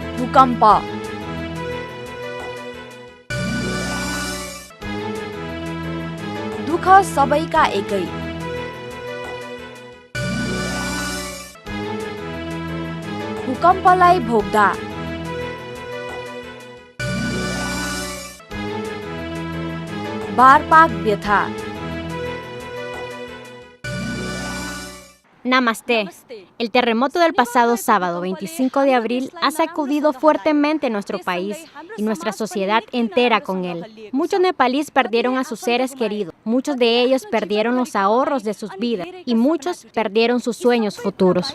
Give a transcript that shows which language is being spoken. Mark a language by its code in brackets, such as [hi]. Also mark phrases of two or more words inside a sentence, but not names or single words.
[ne] भूकम्प दुःख सबैका एकै भूकम्पलाई भोग्दा बारपाक व्यथा [es] Namaste. El terremoto del pasado sábado, 25 de abril, ha sacudido fuertemente nuestro país y nuestra sociedad entera con él. Muchos nepalíes perdieron a sus seres queridos, muchos de ellos perdieron los ahorros de sus vidas y muchos perdieron sus sueños futuros.